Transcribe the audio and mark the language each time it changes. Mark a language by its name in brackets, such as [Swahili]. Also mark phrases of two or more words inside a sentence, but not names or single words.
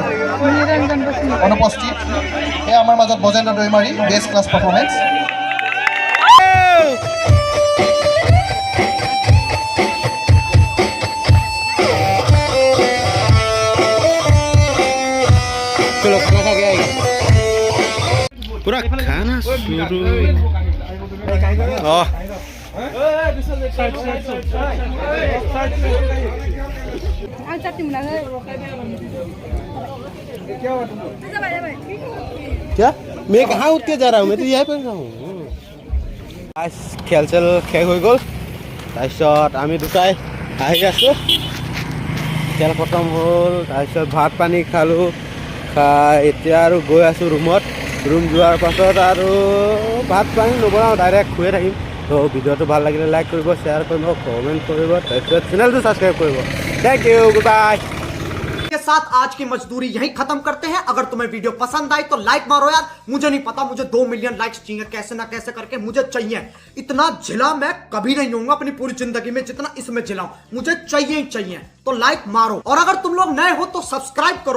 [Assamese] অনুপস্থিত এয়া আমাৰ মাজত বজেন্দ্ৰ দৈমাৰী বেষ্ট ক্লাছ পাৰফৰ্মেঞ্চ। [Hindi] पूरा खाना शुरू क्या मैं कहाँ उठ के जा रहा हूँ, मैं तो यहीं पर हूँ। आज खेल [Assamese] চেল শেষ হৈ গ'ল, তাৰপিছত আমি দুটাই আহি আছোঁ। খেল খতম হ'ল, তাৰপিছত ভাত পানী খালোঁ, খাই এতিয়া আৰু গৈ আছোঁ ৰুমত। ৰুম যোৱাৰ পাছত আৰু ভাত পানী নবনাওঁ, ডাইৰেক্ট শুয়ে থাকিম। তো ভিডিঅ'টো ভাল লাগিলে লাইক কৰিব, শ্বেয়াৰ কৰিব, কমেণ্ট কৰিব, তাৰপিছত চেনেলটো ছাবস্ক্ৰাইব কৰিব। [English] Thank you, good bye. [Hindi] के साथ आज की मजदूरी यहीं खत्म करते हैं। अगर तुम्हें वीडियो पसंद आई तो लाइक मारो यार। मुझे नहीं पता, मुझे 2 मिलियन लाइक्स चाहिए, कैसे ना कैसे करके मुझे चाहिए। इतना झिला मैं कभी नहीं होऊंगा अपनी पूरी जिंदगी में जितना इसमें झिलाऊं, मुझे चाहिए ही चाहिए। तो लाइक मारो, और अगर तुम लोग नए हो तो सब्सक्राइब करो।